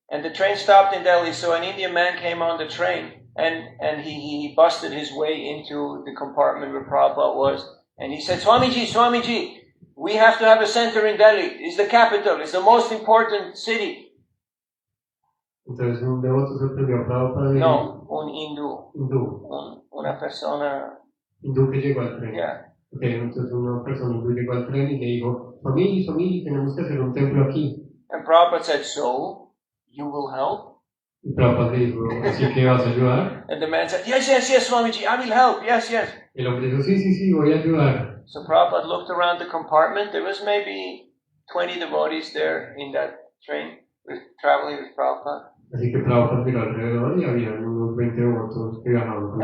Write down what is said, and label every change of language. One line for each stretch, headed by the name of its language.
English: And the train stopped in Delhi, so an Indian man came on the train and he busted his way into the compartment where Prabhupada was. And he said, Swamiji, we have to have a center in Delhi. It's the capital. It's the most important city.
Spanish: Entonces un devoto sorprendió a Prabhupada. No, un hindú. Una persona. Hindú que llegó al tren.
English: Yeah.
Spanish: Okay, entonces una persona hindú llegó al tren y le dijo, Swamiji, tenemos que hacer un templo aquí.
English: And Prabhupada said, so, you will help?
Spanish: Y Prabhupada dijo, ¿así que vas a ayudar?
English: And the man said, yes, Swamiji, I will help, yes.
Spanish: El hombre dijo, sí, voy a ayudar.
English: So Prabhupada looked around the compartment. There was maybe 20 devotees there in that train. traveling with Prabhupada.
Spanish: Así que Prabhupada miró alrededor y había unos 20 devotos que viajaban con